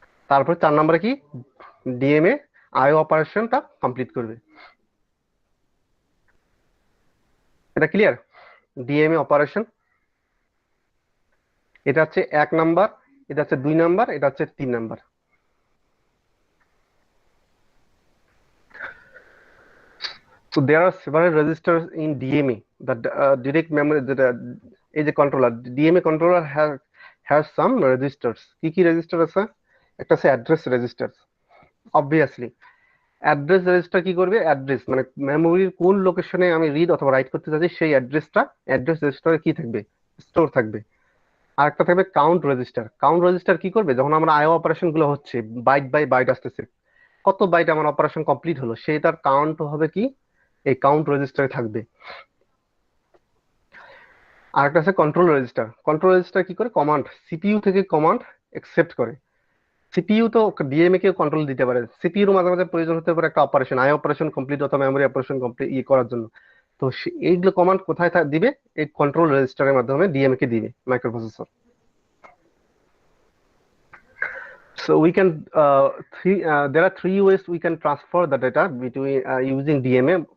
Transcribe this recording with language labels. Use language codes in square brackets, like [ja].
[bn] তারপর 4 নাম্বারে কি, ডিএমএ আইও অপারেশনটা কমপ্লিট করবে। এটা ক্লিয়ার? ডিএমএ অপারেশন এটা হচ্ছে 1 নাম্বার, এটা হচ্ছে 2 নাম্বার, এটা হচ্ছে 3 number. [en] So there are several registers in DMA. The direct memory, is a controller. DMA controller has some registers. [bn] কি register আছে? একটা আছে address register. [en] Obviously, address register [bn] কি করবে? Address মানে মেমোরির কোন লোকেশনে আমি রিড অথবা রাইট করতে চাচ্ছি সেই অ্যাড্রেসটা অ্যাড্রেস রেজিস্টারে কি থাকবে? স্টোর থাকবে। আর একটা থাকবে কাউন্ট রেজিস্টার। কাউন্ট রেজিস্টার কি করবে? যখন আমরা আইও অপারেশন গুলো হচ্ছে, বাইট বাই বাইট আসতেছে, কত বাইট আমার অপারেশন কমপ্লিট হলো সেটার কাউন্ট হবে কি এই কাউন্ট রেজিস্টারে থাকবে। আর একটা আছে কন্ট্রোল রেজিস্টার। কন্ট্রোল রেজিস্টার কি করে? কমান্ড, সিপিইউ থেকে কমান্ড অ্যাকসেপ্ট করে। সিপিইউ তো ডিএমএ কে কন্ট্রোল দিতে পারে, সিপিইউর মাঝে মাঝে প্রয়োজন হতে পারে একটা অপারেশন, আই অপারেশন কমপ্লিট অথবা মেমোরি অপারেশন কমপ্লিট করার জন্য। তো এইগুলো কমান্ড কোথায় দিবে? এই কন্ট্রোল রেজিস্টারের মাধ্যমে ডিএমএ কে দিবে microprocessor. [en] So we can there are 3 ways we can transfer the data between using DMA.